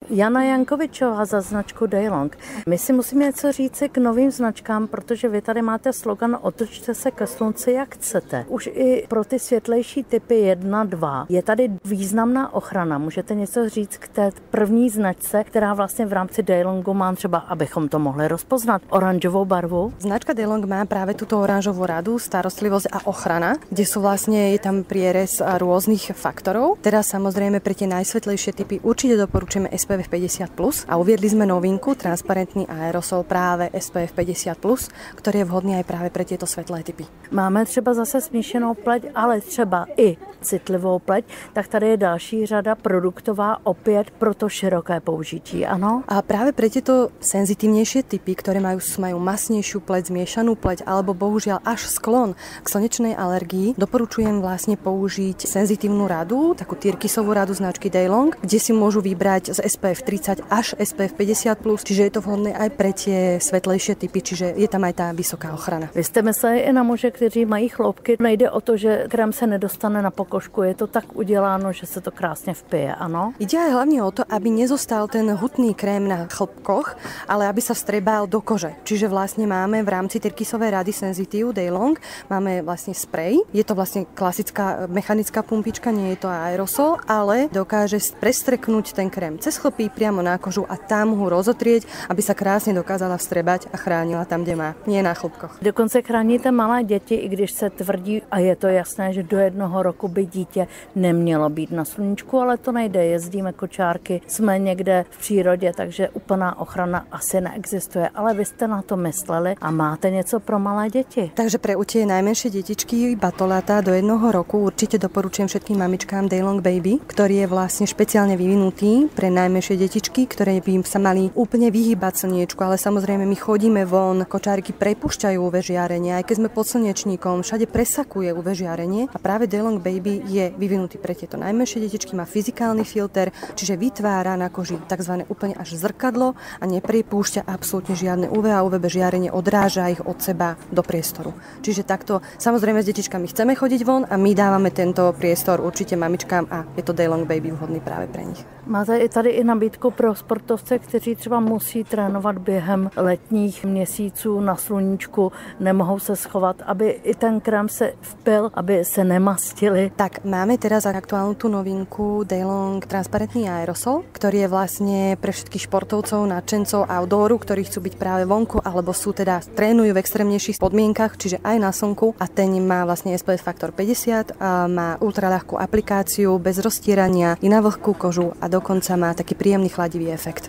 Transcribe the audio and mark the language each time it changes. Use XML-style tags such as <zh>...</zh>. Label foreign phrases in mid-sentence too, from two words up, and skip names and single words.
<cs>Jana Jankovičová za značku Daylong. My si musíme něco říci k novým značkám, protože vy tady máte slogan Otočte se ke slunci, jak chcete. Už i pro ty světlejší typy 1, 2 je tady významná ochrana. Můžete něco říct k té první značce, která vlastně v rámci Daylongu má třeba, abychom to mohli rozpoznat, oranžovou barvu?</cs> <sk>Značka Daylong má práve túto oranžovú radu, starostlivosť a ochrana, kde sú vlastne, je tam prierez rôznych faktorov. Teraz samozrejme pre tie najsvetlejšie typy určite doporučujeme SPF 50+, a uviedli sme novinku, transparentný aerosol práve SPF 50+, ktorý je vhodný aj práve pre tieto svetlé typy.</sk> <cs>Máme třeba zase smíšenou pleť, ale třeba i citlivou pleť, tak tady je další řada produktová opět pro to široké použití, ano?</cs> <sk>A práve pre tieto senzitívnejšie typy, ktoré majú masnejšiu pleť, zmiešanú pleť alebo bohužiaľ až sklon k slnečnej alergii, doporučujem vlastne použiť senzitívnu radu, takú tyrkysovú radu značky Daylong, kde si môžu vybrať z SPF 30 až SPF 50+, čiže je to vhodné aj pre tie svetlejšie typy, čiže je tam aj tá vysoká ochrana.</sk> <cs>Vy jste mysleli i na muže, kteří mají chloupky. Nejde o to, že krém se nedostane na pokožku, je to tak uděláno, že se to krásně vpije, ano?</cs> <sk>Ide aj hlavne o to, aby nezostal ten hutný krém na chlpkoch, ale aby sa vstrebal do kože. Čiže vlastne máme v rámci tyrkysovej rady Sensitive Daylong máme vlastne sprej. Je to vlastne klasická mechanická pumpička, nie je to aerosol, ale dokáže prestreknúť ten krém cez chlpy priamo na kožu a tam ho rozotrieť, aby sa krásne dokázala vstrebať a chránila tam, kde má, nie na chlpkoch.</sk> <cs>Dokonce chráníte malé děti, i když se tvrdí, a je to jasné, že do 1 roku by dítě nemělo být na sluníčku, ale to nejde, jezdíme kočárky, jsme někde v přírodě, takže úplná ochrana asi neexistuje, ale vy jste na to mysleli a máte něco pro malé děti.</cs> <sk>Takže pre tie najmenšie detičky, batolata do 1 roku určite doporučujem všetkým mamičkám Daylong Baby, ktorý je vlastne špeciálne vyvinutý pre najmenšie detičky, ktoré by sa mali úplne vyhýbať slniečku, ale samozrejme my chodíme von, kočáriky prepúšťajú UV žiarenie, aj keď sme pod slnečníkom, všade presakuje UV žiarenie a práve Daylong Baby je vyvinutý pre tieto najmenšie detičky, má fyzikálny filter, čiže vytvára na koži tzv. Úplne až zrkadlo a neprepúšťa absolútne žiadne UV a UVB žiarenie, odráža ich od seba do priestoru. Čiže takto, samozrejme s detičkami chceme chodiť von a my dávame tento priestor určite mamičkám a je to Daylong Baby vhodný práve pre nich.</sk> <cs>Máte i tady i nabídku pro sportovce, kteří třeba musí trénovat během letních měsíců na sluníčku, nemohou se schovat, aby i ten krém se vpil, aby se nemastili.</cs> <sk>Tak máme teraz aktuálnu tú novinku Daylong transparentný aerosol, ktorý je vlastne pre všetkých športovcov, nadšencov outdooru, ktorí chcú byť práve vonku alebo sú teda trénujú v extrémnejších podmienkach, čiže aj na slnku a ten má vlastne SPF faktor 50 a má ultraľahkú aplikáciu bez roztierania i na vlhkú kožu a dokonca má taký príjemný chladivý efekt.</sk>